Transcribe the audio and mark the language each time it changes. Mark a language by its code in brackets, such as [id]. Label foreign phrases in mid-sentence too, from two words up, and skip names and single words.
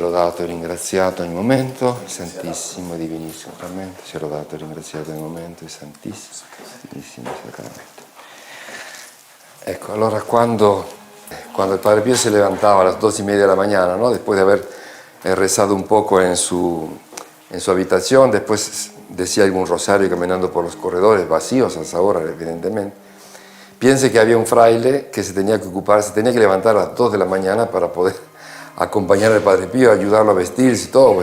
[it] dato e ringraziato nel momento, il Santissimo e Divinissimo Sacramento, sia lodato e ringraziato nel momento, il Santissimo e Divinissimo Sacramento. Ecco, allora quando [es] el Padre Pío se levantaba a las 2:30 de la mañana, ¿no? Después de haber rezado un poco en su habitación, después decía algún rosario caminando por los corredores, vacíos a esa hora, evidentemente. Piense que había un fraile que se tenía que levantar a las 2 de la mañana para poder acompañar al Padre Pío, ayudarlo a vestirse y todo.